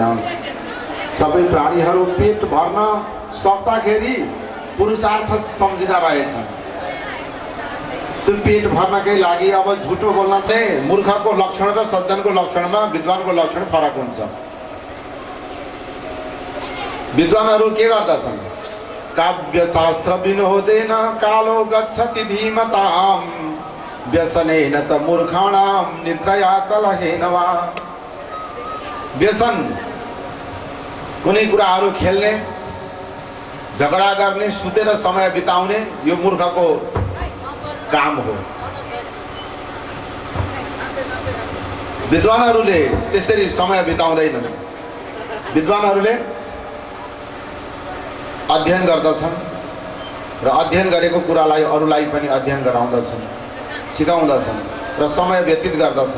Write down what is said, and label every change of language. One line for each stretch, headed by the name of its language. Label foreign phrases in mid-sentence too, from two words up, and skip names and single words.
Nepali: सबै प्राणीहरू पेट भर्न सक्दाखेरि पुरुषार्थ सम्झिँदा रहेछन्। त्यो पेट भर्नकै लागि अब झुटो बोल्न चाहिँ मूर्खको लक्षण र सज्जनको लक्षणमा विद्वानको लक्षण फरक हुन्छ। विद्वानहरू के गर्दछन्?
Sanskrit: काव्यशास्त्र विनोदेन कालो गच्छति धीमताम् व्यसनेन च मूर्खाणां निद्रया कलहेन वा।
Nepali: व्यसन कुनै कुराहरू खेल्ने, झगडा गर्ने, सुतेर समय बिताउने यो मूर्खको काम हो। विद्वानहरूले त्यसरी समय बिताउँदैनन्। विद्वानहरूले अध्ययन गर्दछन् र अध्ययन गरेको कुरालाई अरूलाई पनि अध्ययन गराउँदछन्, सिकाउँदछन् र समय व्यतीत गर्दछन्।